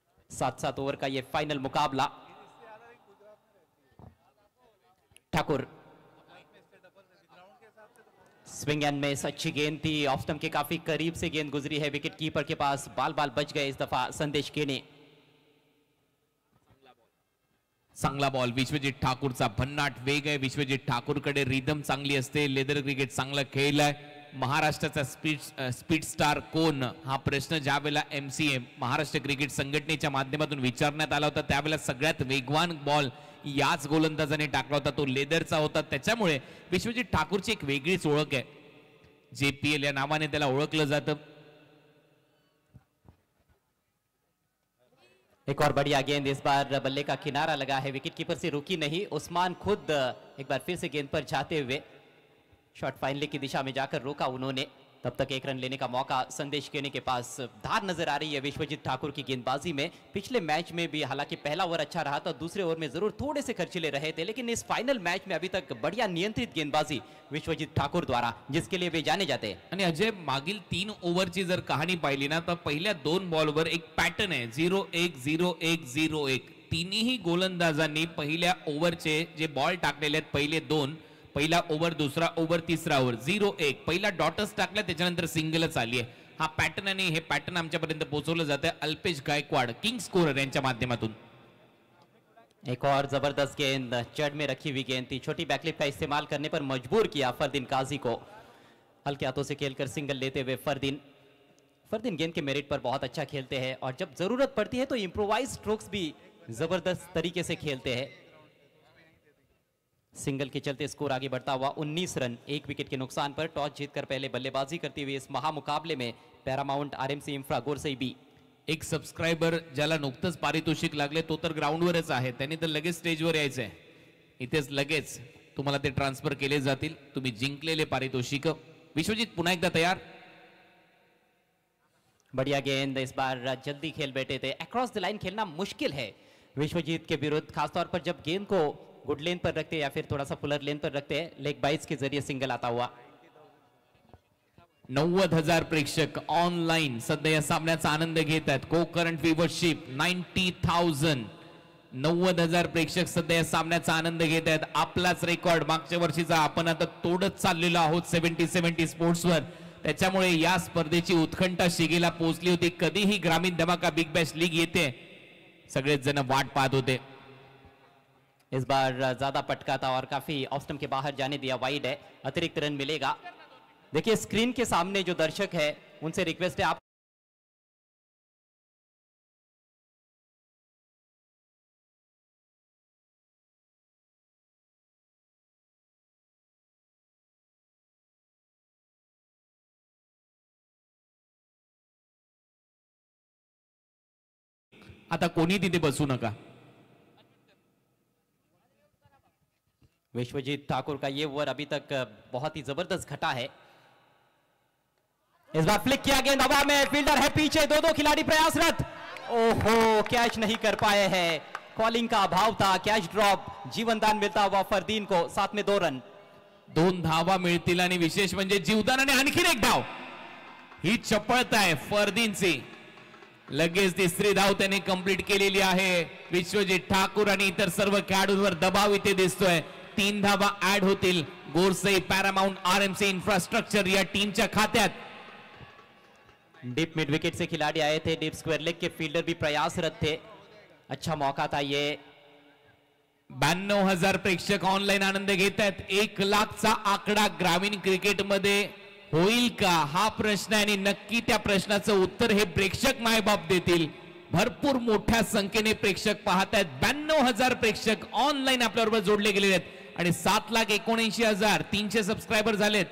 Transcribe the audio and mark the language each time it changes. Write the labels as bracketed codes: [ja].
[hi] 7-7 over का ये final मुकाबला. ठाकुर स्विंग एंड मिस, अच्छी गेंद थी. ऑफ स्टंप के काफी करीब से गेंद गुजरी है. विकेट कीपर के पास बाल बच गए इस दफा संदेश केने. [mr] चांगला बॉल विश्वजीत ठाकूरचा. भन्नाट वेग आहे विश्वजीत ठाकूरकडे. रिदम चांगली असते. लेदर क्रिकेट चांगला खेळलाय. महाराष्ट्राचा स्पीड स्टार कोण हा प्रश्न ज्या वेळेला MCA महाराष्ट्र क्रिकेट संघटनेच्या माध्यमातून विचारण्यात आला होता त्यावेळेला सगळ्यात वेगवान बॉल याच गोलंदाजाने टाकला होता, तो लेदरचा होता. त्याच्यामुळे विश्वजीत ठाकूरची एक वेगळीच ओळख आहे. JPL या नावाने त्याला ओळखलं जातं. [hi] एक और बढ़िया गेंद. इस बार बल्ले का किनारा लगा है, विकेट कीपर से रुकी नहीं. उस्मान खुद एक बार फिर से गेंद पर जाते हुए शॉट फाइनली की दिशा में जाकर रोका उन्होंने. तब तक 1 रन लेने का मौका संदेश केने के पास. धार नजर आ रही है विश्वजीत ठाकुर की गेंदबाजी में. पिछले मैच में भी हालांकि पहला ओवर अच्छा रहा था, दूसरे ओवर में जरूर थोड़े से खर्चीले रहे थे, लेकिन इस फाइनल मैच में अभी तक बढ़िया नियंत्रित गेंदबाजी विश्वजीत ठाकुर द्वारा, जिसके लिए वे जाने जाते हैं. [mr] आणि अजय मागील 3 ओव्हरची जर कहाणी पाहिली ना तर पहिल्या 2 बॉलवर एक पॅटर्न आहे 0-1 0-1 0-1. तिन्ही गोलंदाजांनी पहिल्या ओव्हरचे जे बॉल टाकलेले आहेत पहिले 2, पहिला ओव्हर, दुसरा ओव्हर, तिसरा ओव्हर 0-1 पहिला डॉटर्स टाकला, त्याच्यानंतर सिंगलच आली आहे. हा पॅटर्न आणि हे पॅटर्न आमच्यापर्यंत पोहोचवलं जातं अल्पेश गायकवाड किंग स्कोरर यांच्या माध्यमातून. [hi] एक और जबरदस्त गेंद, चढ़ में रखी हुई गेंद थी. छोटी बैकलिप का इस्तेमाल करने पर मजबूर किया फरदीन काजी को. हल्के हाथों से खेलकर सिंगल लेते हुए फरदीन गेंद के मेरिट पर बहुत अच्छा खेलते हैं और जब जरूरत पड़ती है तो इम्प्रोवाइज स्ट्रोक्स भी जबरदस्त तरीके से खेलते हैं. सिंगल के चलते स्कोर आगे बढ़ता हुआ 19 रन 1 विकेट के नुकसान पर. टॉस जीतकर पहले बल्लेबाजी करती हुई इस महामुकाबले में पैरामाउंट RMC इंफ्रा गोरसई बी. [mr] एक सबस्क्रायबर ज्याला नुकतंच पारितोषिक लागले तो तर ग्राउंडवरच आहे, त्यांनी तर लगेच स्टेजवर यायचंय. इथेच लगेच तुम्हाला ते ट्रान्सफर केले जातील. तुम्ही जिंकलेले पारितोषिक. विश्वजीत पुन्हा एकदा तयार. [hi] बढ़िया गेंद. इस बार जल्दी खेल बैठे थे. अक्रॉस द लाइन खेलना मुश्किल है विश्वजीत के विरुद्ध, खासतौर पर जब गेंद को गुड लेन पर रखते या फिर थोड़ा सा फुलर लेन पर रखते हैं. लेग बाइट्स के जरिए सिंगल आता हुआ. [mr] 90,000 प्रेक्षक ऑनलाईन सध्या या सामन्याचा आनंद घेत आहेत. को करंट व्ह्यूवरशिप 90,000. 90,000 प्रेक्षक सध्या या सामन्याचा आनंद घेत आहेत. आपलाच रेकॉर्ड मागच्या वर्षीचा आपण आता तोडत चाललेलो आहोत 70-70 स्पोर्ट्सवर. त्याच्यामुळे या स्पर्धेची उत्कंठा शिगेला पोहोचली होती. कधीही ग्रामीण धमाका बिग बॅश लीग येते, सगळेच जण वाट पाहत होते. [hi] इस बार ज्यादा पटका था और काफी ऑफ स्टंप के बाहर जाने दिया. वाइड है, अतिरिक्त रन मिलेगा. देखिए स्क्रीन के सामने जो दर्शक है उनसे रिक्वेस्ट है आप [mr] आता कोणी तिथे बसू नका. [hi] विश्वजीत ठाकुर का ये ओवर अभी तक बहुत ही जबरदस्त घटा है. इस बार फ्लिक किया गेंद हवा में, फील्डर है पीछे, दो खिलाड़ी प्रयासरत. ओहो, कैच नहीं कर पाए हैं. कॉलिंग का अभाव था. Catch drop. जीवनदान मिळता हुआ फरदीन को, साथ में 2 रन. [mr] 2 धावा मिळतील आणि विशेष म्हणजे जीवदानाने आणखीन एक धाव. ही चपळता आहे फरदीनची. लगेच तिसरी धाव त्याने कंप्लीट केलेली आहे. विश्वजीत ठाकूर आणि इतर सर्व खेळाडूंवर दबाव इथे दिसतोय. 3 धावा ऍड होतील. गोरसई पॅरामाउंट आरएमसी इन्फ्रास्ट्रक्चर या टीमच्या खात्यात. [hi] डीप मिड विकेट से खिलाड़ी आए थे. डीप स्क्वायर लेग के फील्डर भी प्रयासरत थे. अच्छा मौका था ये. [mr] 92,000 प्रेक्षक ऑनलाईन आनंद घेत आहेत. 1 लाखचा आकडा ग्रामीण क्रिकेटमध्ये होईल का हा प्रश्न आहे आणि नक्की त्या प्रश्नाचं उत्तर हे प्रेक्षक मायबाप देतील. भरपूर मोठ्या संख्येने प्रेक्षक पाहत आहेत. 92,000 प्रेक्षक ऑनलाईन आपल्याबरोबर जोडले गेलेले आहेत आणि 7,79,300 सबस्क्रायबर झालेत.